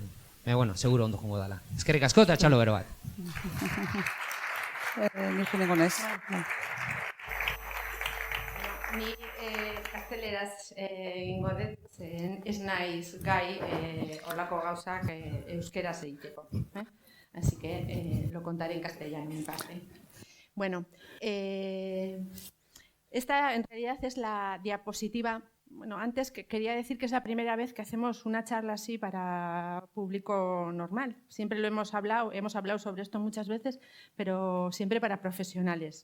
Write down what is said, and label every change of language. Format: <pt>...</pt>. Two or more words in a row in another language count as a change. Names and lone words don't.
<eu>Bueno, seguro ondo jongo dala. Eskerrik asko eta txalo bero bat. Ni jenengo nez. Ni gazteleraz egingo dut, ez naiz gai olako gauzak euskeraz egiteko.</eu> <es>Así que lo contaré en castellano en parte. Bueno, esta en realidad es la diapositiva. Bueno, antes quería decir que es la primera vez que hacemos una charla así para público normal. Siempre lo hemos hablado sobre esto muchas veces, pero siempre para profesionales.</es>